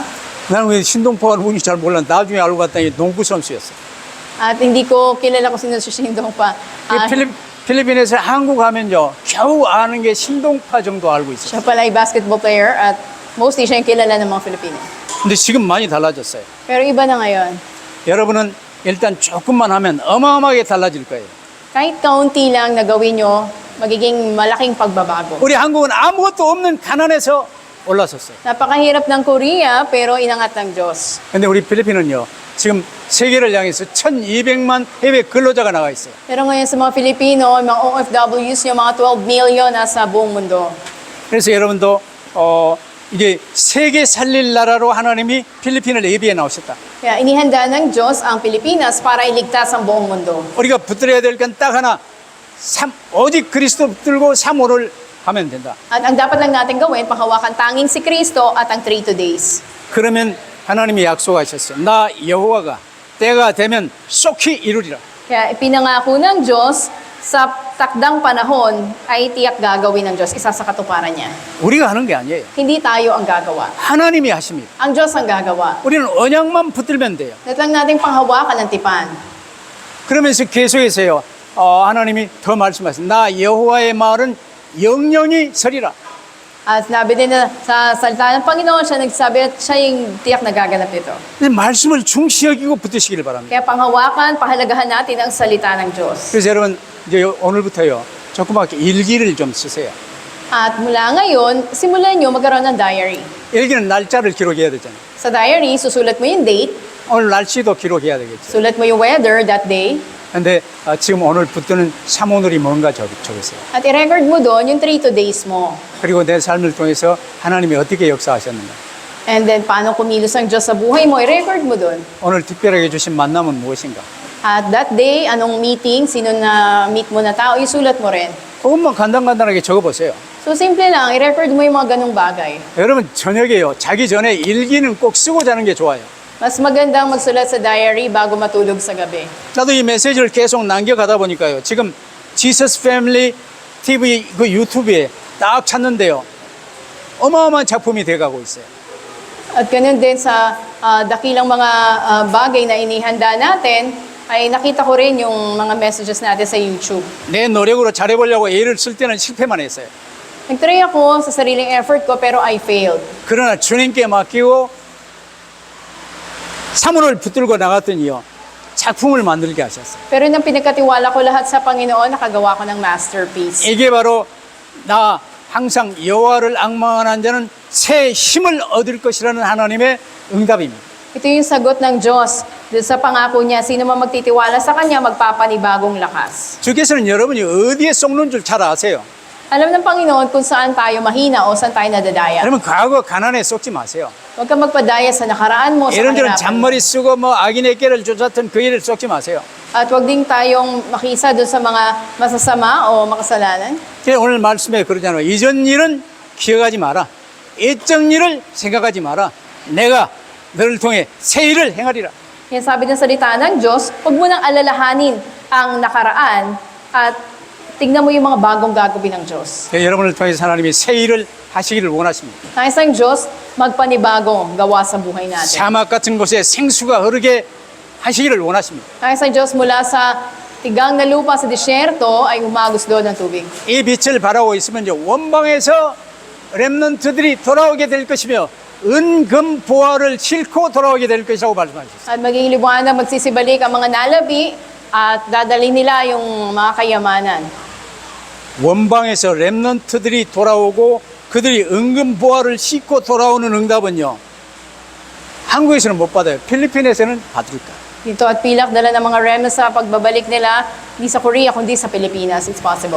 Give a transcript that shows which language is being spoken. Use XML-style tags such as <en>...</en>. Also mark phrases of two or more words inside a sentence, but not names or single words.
<ko>나는 왜 신동파가 누군지 잘 몰라. 나중에 알고 봤더니 농구 선수였어.</ko> <tl>At hindi ko kilala kung sino si Shindong pa.</tl> <ko>필리핀에서 한국 하면요, 겨우 아는 게 신동파 정도 알고 있어요.</ko> <tl>Siya pala ay</tl> <en>basketball player</en> <tl>at mostly siya yung kilala ng mga Filipino.</tl> <ko>근데 지금 많이 달라졌어요.</ko> <tl>Pero iba na ngayon.</tl> <ko>여러분은 일단 조금만 하면 어마어마하게 달라질 거예요.</ko> <tl>Kahit kaunti lang na gawin nyo, magiging malaking pagbabago.</tl> <ko>우리 한국은 아무것도 없는 가난에서 올라섰어요.</ko> <tl>Napakahirap ng Korea, pero inangat ng Diyos.</tl> <ko>근데 우리 필리핀은요, 지금 세계를 향해서 1,200만 해외 근로자가 나가 있어요.</ko> <tl>Pero ngayon sa mga Pilipino, mga OFWs, yung mga 12 million nasa buong mundo.</tl> <ko>그래서 여러분도 이게 세계 살릴 나라로 하나님이 필리핀을 예비해 나오셨다.</ko> <tl>Kaya inihanda ng Diyos ang Pilipinas para iligtas ang buong mundo.</tl> <ko>우리가 붙들어야 될 건 딱 하나, 오직 그리스도 붙들고 3호를 하면 된다.</ko> <tl>At ang dapat lang natin gawin, panghawakan tanging si Kristo at ang 3 days.</tl> <ko>그러면 하나님이 약속하셨어요. 나 여호와가 때가 되면 속히 이루리라.</ko> <tl>Kaya ipinangako ng Diyos sa takdang panahon ay tiyak gagawin ng Diyos, isa sa katuparan niya.</tl> <ko>우리가 하는 게 아니에요.</ko> <tl>Hindi tayo ang gagawa.</tl> <ko>하나님이 하십니다.</ko> <tl>Ang Diyos ang gagawa.</tl> <ko>우리는 언약만 붙들면 돼요.</ko> <tl>Dapat lang natin panghawakan ng tipan.</tl> <ko>그러면서 계속해서요, 하나님이 더 말씀하셨어요. 나 여호와의 말은 영영이 서리라.</ko> <tl>At sinabi din na sa salita ng Panginoon, siya nagsabi at siya yung tiyak na gaganap nito.</tl> <ko>말씀을 중시 여기고 붙드시길 바랍니다.</ko> <tl>Kaya panghawakan, pahalagahan natin ang salita ng Diyos.</tl> <ko>그래서 여러분 이제 오늘부터요, 조그맣게 일기를 좀 쓰세요.</ko> <tl>At mula ngayon, simulan nyo magkaroon ng diary.</tl> <ko>일기는 날짜를 기록해야 되잖아요.</ko> <tl>Sa diary, susulat mo yung date,</tl> <ko>오늘 날씨도 기록해야 되겠죠.</ko> <tl>sulat mo yung</tl> <en>weather that day,</en> <ko>근데 지금 오늘 붙드는 3오늘이 뭔가 적으세요.</ko> <tl>at i-record mo doon yung 3 days mo.</tl> <ko>그리고 내 삶을 통해서 하나님이 어떻게 역사하셨는가.</ko> <en>And then,</en> <tl>paano kumilos ang Diyos sa buhay mo, i-record mo doon.</tl> <ko>오늘 특별하게 주신 만남은 무엇인가.</ko> <en>At that day,</en> <tl>anong meeting, sino na meet mo na tao, isulat mo rin.</tl> <ko>그것만 간단간단하게 적어보세요.</ko> <tl>So simple lang, i-record mo yung mga ganong bagay.</tl> <ko>여러분 저녁에요. 자기 전에 일기는 꼭 쓰고 자는 게 좋아요.</ko> <tl>Mas magandang magsulat sa diary bago matulog sa gabi.</tl> <ko>나도 이 메시지를 계속 남겨가다 보니까요. 지금 지서스 패밀리 TV 그 유튜브에 딱 찾는데요. 어마어마한 작품이 돼가고 있어요.</ko> <tl>At ganun din sa dakilang mga bagay na inihanda natin, ay nakita ko rin yung mga messages natin sa YouTube.</tl> <ko>내 노력으로 잘해보려고 애를 쓸 때는 실패만 했어요.</ko> <tl>Nag-try ako sa sariling effort ko pero</tl> <en>I failed.</en> <ko>그러나 주님께 맡기고 사물을 붙들고 나갔더니요. 작품을 만들게 하셨어요.</ko> <tl>Pero nang pinagkatiwala ko lahat sa Panginoon, nakagawa ko ng masterpiece.</tl> <ko>이게 바로 나 항상 여호와를 앙망하는 자는 새 힘을 얻을 것이라는 하나님의 응답입니다.</ko> <tl>Ito yung sagot ng Diyos dun sa pangako niya, sino man magtitiwala sa Kanya, magpapanibagong lakas.</tl> <ko>주께서는 여러분이 어디에 쏟는 줄 잘 아세요.</ko> <tl>Alam ng Panginoon kung saan tayo mahina o saan tayo nadadaya.</tl> <ko>여러분 과거 가난에 쏟지 마세요.</ko> <tl>Huwag kang magpadaya sa nakaraan mo, sa</tl> <ko>이런저런</ko> <tl>kahirapan.</tl> <ko>잔머리 쓰고 뭐 악인의 깨를 쫓았던 그 일을 쏟지 마세요.</ko> <tl>At huwag din tayong makisa dun sa mga masasama o makasalanan.</tl> <ko>제가 오늘 말씀에 그러잖아요. 이전 일은 기억하지 마라. 옛적 일을 생각하지 마라. 내가 너를 통해 새 일을 행하리라.</ko> <tl>Yan sabi ng salita ng Diyos, huwag mo nang alalahanin ang nakaraan at tingnan mo yung mga bagong gagawin ng Diyos.</tl> <ko>여러분을 통해서 하나님이 새 일을 하시기를 원하십니다.</ko> <tl>Nais ng Diyos, magpanibagong gawa sa buhay natin.</tl> <ko>사막 같은 곳에 생수가 흐르게 하시기를 원하십니다.</ko> <tl>Nais ng Diyos mula sa tigang na lupa sa disyerto ay humagos doon ng tubig.</tl> <ko>이 빛을 바라고 있으면요. 원방에서 렘넌트들이 돌아오게 될 것이며 은금 보화를 싣고 돌아오게 될 것이라고 말씀하셨어요.</ko> <tl>At maging liwanag, magsisibalik ang mga nalabi at dadali nila yung mga kayamanan.</tl> <ko>원방에서 렘넌트들이 돌아오고 그들이 은금 보화를 싣고 돌아오는 응답은요. 한국에서는 못 받아요. 필리핀에서는 받을까.</ko> <tl>Dito at pilak dala ng mga remnants sa pagbabalik nila, hindi sa Korea kundi sa Pilipinas.</tl> <en>It's possible.</en>